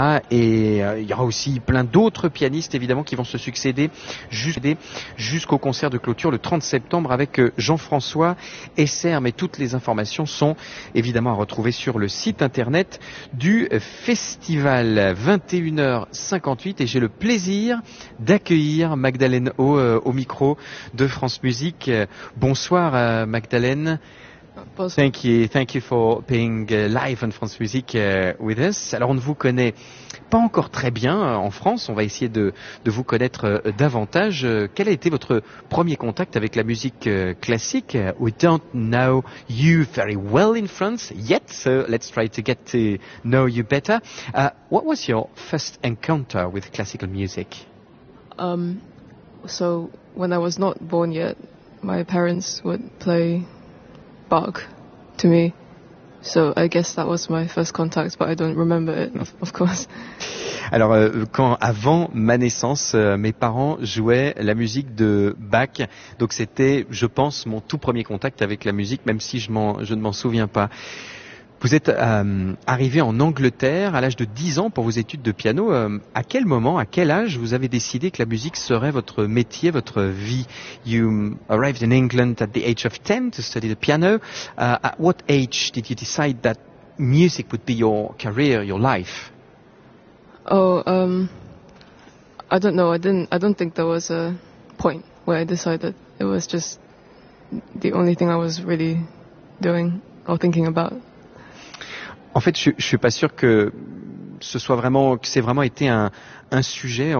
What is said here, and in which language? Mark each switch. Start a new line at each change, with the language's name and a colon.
French: Et il y aura aussi plein d'autres pianistes évidemment qui vont se succéder jusqu'au concert de clôture le 30 septembre avec Jean-François Esser. Mais toutes les informations sont évidemment à retrouver sur le site internet du festival. 21h58 et j'ai le plaisir d'accueillir Magdalène Haut au micro de France Musique. Bonsoir Magdalène. Bonsoir.
English: Thank you for being live on France Music with us.
French: Alors on ne vous connaît pas encore très bien en France, on va essayer de vous connaître davantage. Quel a été votre premier contact avec la musique classique?
English: We don't know you very well in France yet, so let's try to get to know you better. What was your first encounter with classical music? So when I was not born yet, my parents would play Bach to me. So I guess that was my first contact, but I don't remember it, of course.
French: Alors, quand avant ma naissance, mes parents jouaient la musique de Bach, donc c'était, je pense, mon tout premier contact avec la musique, même si je ne m'en souviens pas. Vous êtes arrivé en Angleterre à l'âge de 10 ans pour vos études de piano. À quel moment, à quel âge, vous avez décidé que la musique serait votre métier, votre vie?
English: You arrived in England at the age of 10 to study the piano. At what age did you decide that music would be your career, your life? Oh, I don't know. I don't think there was a point where I decided. It was just the only thing I was really doing or thinking about.
French: En fait, je suis pas sûr que c'est vraiment été un sujet. En fait.